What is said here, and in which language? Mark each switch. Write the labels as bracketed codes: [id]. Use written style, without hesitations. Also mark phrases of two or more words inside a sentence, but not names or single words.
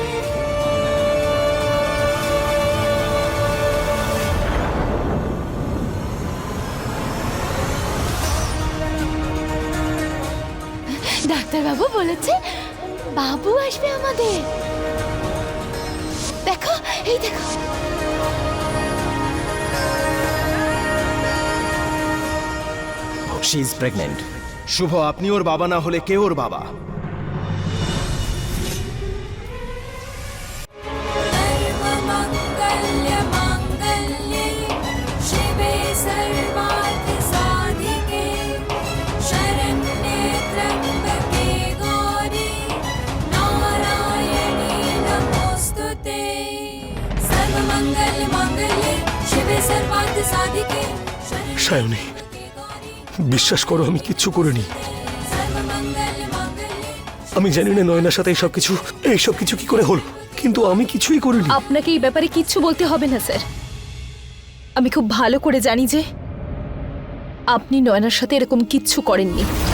[bn] ডাক্তারবাবু বলেছে বাবু আসবে আমাদের। দেখো, এই দেখো। [en] She is pregnant. [bn] শুভ, আপনি ওর বাবা না হলে কে ওর বাবা? [sa] सर्वमङ्गलमाङ्गल्ये शिवे सर्वार्थसाधिके शरण्ये त्र्यम्बके गौरी नारायणी नमोऽस्तुते। सर्वमङ्गलमाङ्गल्ये शिवे सर्वार्थसाधिके [bn] সায়নী, বিশ্বাস করো আমি কিচ্ছু করিনি। আমি জানি না নয়নার সাথে এইসব কিছু কি করে হলো, কিন্তু আমি কিছুই করিনি। আপনাকে এই ব্যাপারে কিচ্ছু বলতে হবে না স্যার। আমি খুব ভালো করে জানি যে আপনি নয়নার সাথে এরকম কিচ্ছু করেননি।